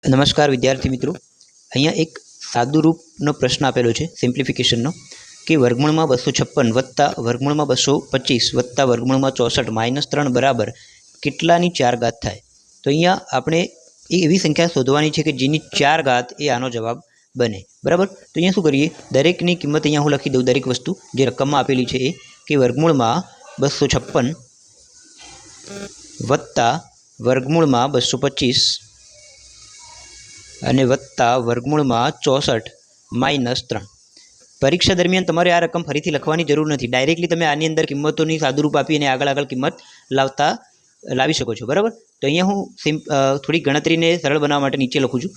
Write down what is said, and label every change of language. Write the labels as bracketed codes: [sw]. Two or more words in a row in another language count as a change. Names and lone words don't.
[gu] નમસ્કાર વિદ્યાર્થી મિત્રો, અહીંયા એક સાદુરૂપનો પ્રશ્ન આપેલો છે સિમ્પ્લિફિકેશનનો કે વર્ગમૂળમાં 256 વત્તા વર્ગમૂળમાં 225 વત્તા વર્ગમૂળમાં 64 માઇનસ 3 બરાબર કેટલાની 4 ઘાત થાય। તો અહીંયા આપણે એવી સંખ્યા શોધવાની છે કે જેની 4 ઘાત એ આનો જવાબ બને। બરાબર, તો અહીંયા શું કરીએ, દરેકની કિંમત અહીંયા હું લખી દઉં, દરેક વસ્તુ જે રકમમાં આપેલી છે એ કે વર્ગમૂળમાં 256 વત્તા વર્ગમૂળમાં 225 અને વત્તા વર્ગમૂળમાં 64 માઇનસ 3। પરીક્ષા દરમિયાન તમારે આ રકમ ફરીથી લખવાની જરૂર નથી, ડાયરેક્ટલી તમે આની અંદર કિંમતોની સાદુરૂપ આપી અને આગળ કિંમત લાવી શકો છો। બરાબર, તો અહીંયા હું થોડી ગણતરીને સરળ બનાવવા માટે નીચે લખું છું।